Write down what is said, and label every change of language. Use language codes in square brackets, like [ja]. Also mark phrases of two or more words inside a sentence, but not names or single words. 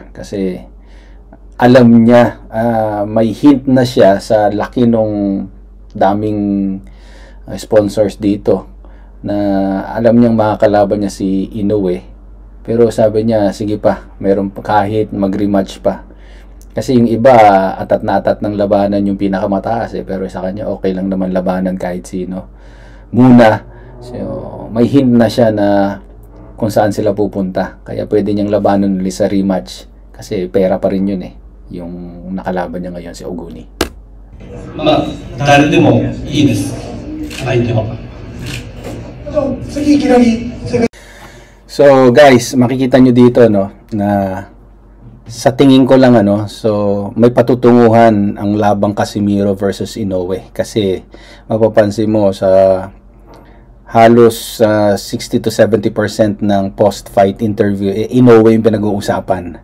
[tl] kasi alam niya may hint na siya sa laki nung daming sponsors dito na alam niyang makakalaban niya si Inoue, pero sabi niya sige pa, meron pa kahit mag-rematch pa kasi yung iba atat na atat ng labanan yung pinakamataas pero sa kanya okay lang naman labanan kahit sino muna. So may hint na siya na kung saan sila pupunta, kaya pwede niyang labanan ulit sa rematch kasi pera pa rin yun yung nakalaban niya ngayon si Oguni. [ja] まあ誰でもいいです。相手は。次いきなり [tl] So guys, makikita nyo dito no na sa tingin ko lang so may patutunguhan ang labang Casimiro versus Inoue kasi mapapansin mo sa halos 60 to 70% ng [en] post-fight interview [tl] Inoue yung pinag-uusapan.